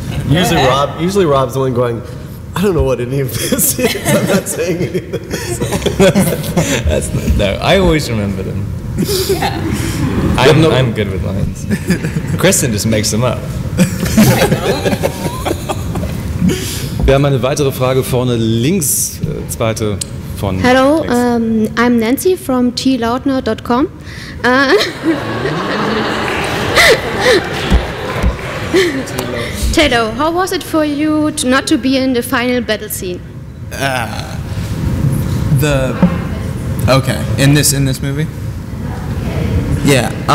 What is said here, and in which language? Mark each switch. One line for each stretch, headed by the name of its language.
English: Usually Rob's the one going, I don't know what any of this is. I'm not saying anything. No, I always remember them. yeah. I'm good with lines. Kristen just makes them up.
German: Wir haben eine weitere Frage vorne links, zweite von
English: Hello,
German: links.
English: I'm Nancy from tlautner.com. Taylor, how was it for you not to be in the final battle scene? Okay, in this movie? Yeah.